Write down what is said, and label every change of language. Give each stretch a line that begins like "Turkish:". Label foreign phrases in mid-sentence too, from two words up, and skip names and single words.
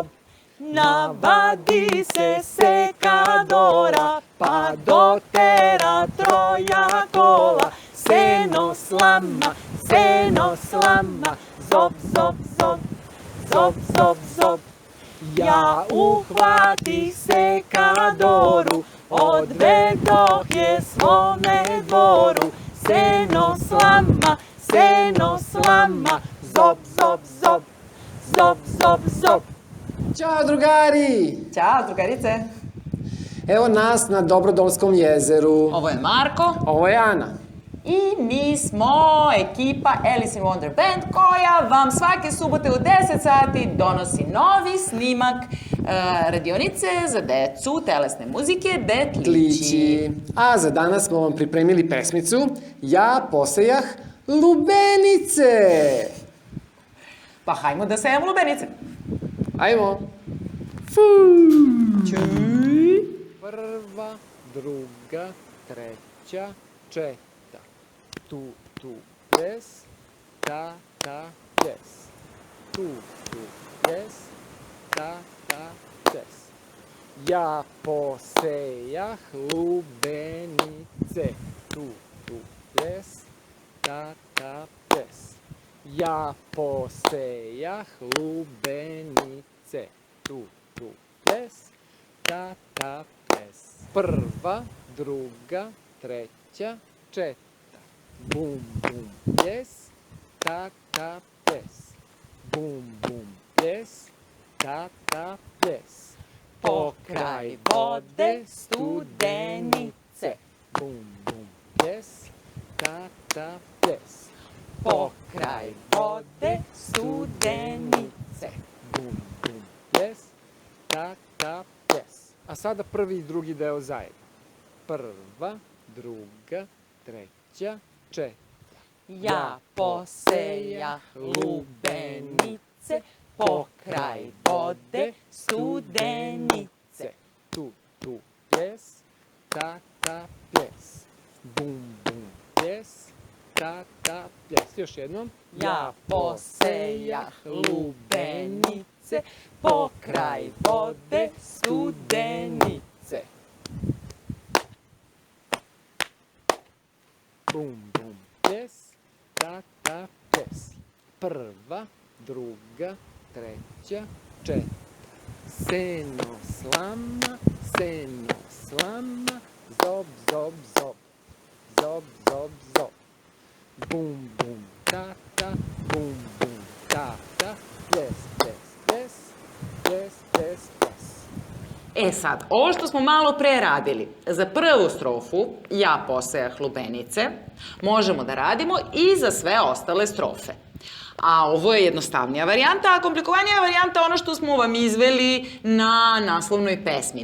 Serbian: Navadi se sekadora, pa dotera troja kola, seno slama, zob, zob, zob, zob, zob, zob. Ja uhvatih sekadoru, odvedoh je svome dvoru, seno slama, zob, zob, zob, zob, zob, zob. Ćao drugari! Ćao, drugarice. Evo nas na Dobrodolskom jezeru. Ovo je Marko. Ovo je Ana. I mi smo ekipa Alice in Wonder Band koja vam svake subote u 10 sati donosi novi snimak radionice za decu telesne muzike Detlići. A za danas smo vam pripremili pesmicu Ja posejah lubenice. Pa hajmo da sejemo lubenice. Ajmo. Čuj. Prva, druga, treća, četa. Tu, tu, ples, ta, ples. Tu, ples, ta, ples. Ja posejah lubenice. Tu, ples, ta, ples. Ja posejah lubenice. Tu, ples, ta, ples. Prva, druga, treća, četa. Bum, bum, ples, ta, ples. Bum, bum, ples, ta, ples. Pokraj vode studenice, Bum, bum, ples, ta, ples. pokraj vode studenice. Bum, bum, ples, ta, ples. A sada prvi i drugi deo zajedno. Prva, druga, treća, četa. Ja posejah lubenice, pokraj vode studenice. Tu, ples, ta, ples. Bum, bum, ples, ta, ples. Još jednom. Ja posejah lubenice, pokraj vode studenice. Bum, bum, ples, ta, ples. Prva, druga, treća, četa. Seno slama, zob, zob, zob, zob, zob, zob. Bum, bum, tata, bum, bum, tata, ples, ples, ples, ples, ples, ples. E sad, ovo što smo malo pre radili, za prvu strofu, ja posejah lubenice, možemo da radimo i za sve ostale strofe. A ovo je jednostavnija varijanta, a komplikovanija varijanta je ono što smo vam izveli na naslovnoj pesmi.